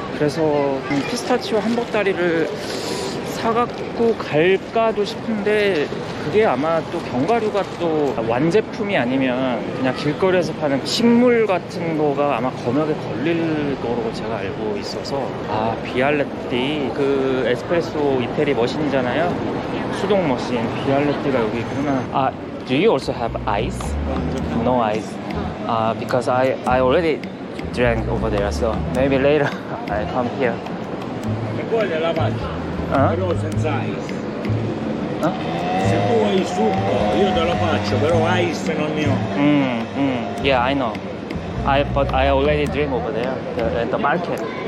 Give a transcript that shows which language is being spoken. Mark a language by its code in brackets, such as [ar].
[ko] 그래서 피스타치오 한복다리를 사갖고 갈까도 싶은데, 그게 아마 또 견과류가 또 완제품이 아니면 그냥 길거리에서 파는 식물 같은 거가 아마 검역에 걸릴 거로 제가 알고 있어서. 비알레띠, 그 에스프레소 이태리 머신이잖아요. 수동 머신. 비알레띠가 여기 있구나. [en] Do you also have ice? No ice. Because I already drank over there, so maybe later I come here. [it] Se vuoi gliela faccio, Uh? però senza ice. Huh? Se tu vuoi il succo, io te lo faccio, però ice non ne ho. [en] Yeah, I know. But I already drink over there at the market.